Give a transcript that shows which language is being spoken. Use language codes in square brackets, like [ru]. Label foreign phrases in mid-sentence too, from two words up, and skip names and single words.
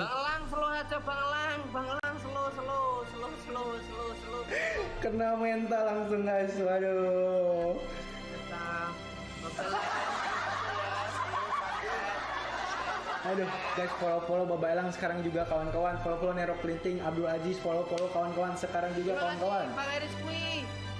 [id] Bang Elang slow aja Bang Elang slow. Kena mental langsung guys, waduh. Aduh, guys, follow Bapak Elang sekarang juga kawan-kawan. Follow Nero Printing, Abdul Aziz, follow kawan-kawan sekarang juga kawan-kawan. Bang Eris Kui.